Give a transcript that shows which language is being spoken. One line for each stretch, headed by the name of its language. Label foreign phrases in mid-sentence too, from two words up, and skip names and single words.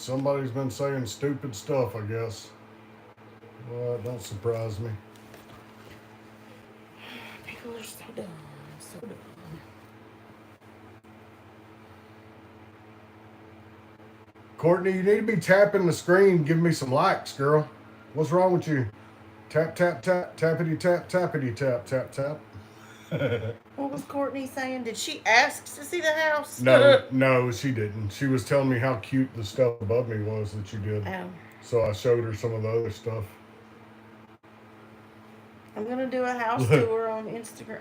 English: Somebody's been saying stupid stuff, I guess. Well, it don't surprise me. People are so dumb. So dumb. Courtney, you need to be tapping the screen. Give me some likes, girl. What's wrong with you? Tap, tap, tap, tappity, tap, tappity, tap, tap, tap. What was Courtney saying? Did she ask to see the house? No, she didn't. She was telling me how cute the stuff above me was that you did. Oh. So I showed her some of the other stuff. I'm gonna do a house tour on Instagram.